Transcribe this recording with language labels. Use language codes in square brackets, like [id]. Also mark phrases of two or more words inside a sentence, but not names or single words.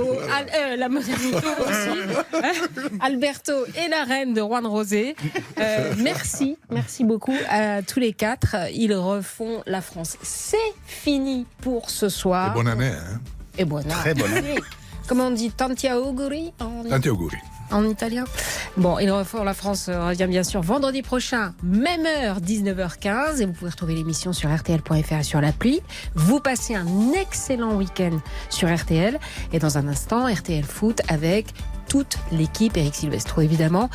[fr] La modernito aussi. Alberto et la reine de Juan Rosé. Merci beaucoup à tous les quatre. Ils refont la France. C'est fini pour ce soir. Et bonne année. Hein. Et bonne année. Très bonne année. Comment on dit? [it] Tanti auguri Tanti auguri. [fr] En italien. Bon, il refort la France revient bien sûr vendredi prochain, même heure, 19h15. Et vous pouvez retrouver l'émission sur RTL.fr et sur l'appli. Vous passez un excellent week-end sur RTL. Et dans un instant, RTL Foot avec toute l'équipe, Eric Silvestro évidemment.